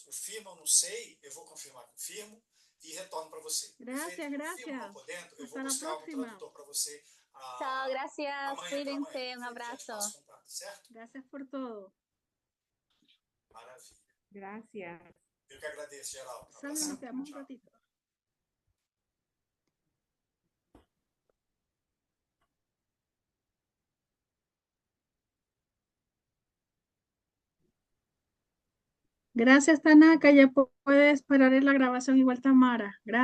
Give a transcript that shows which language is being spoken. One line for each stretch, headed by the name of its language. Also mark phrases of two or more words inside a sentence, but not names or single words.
Portuguese: O firma eu não sei, eu vou confirmar com o firmo e retorno para você.
Spanish: Gracias,
Portuguese: Se o firma
Spanish: gracias.
Portuguese: não podendo, eu
Spanish: Hasta
Portuguese: vou
Spanish: la
Portuguese: buscar um
Spanish: próxima.
Portuguese: tradutor para você.
Spanish: Chao, gracias.
Portuguese: Amanhã,
Spanish: Cuídense. Un
Portuguese: já te
Spanish: abrazo.
Portuguese: passo o contato, certo?
Spanish: Gracias por todo.
Portuguese: Maravilha.
Spanish: Gracias.
Portuguese: Eu que agradeço, geral. Um
Spanish: Solo
Portuguese: abração.
Spanish: nos quedamos un
Portuguese: Tchau.
Spanish: ratito. Gracias, Tanaka. Ya puedes parar la grabación igual, Tamara.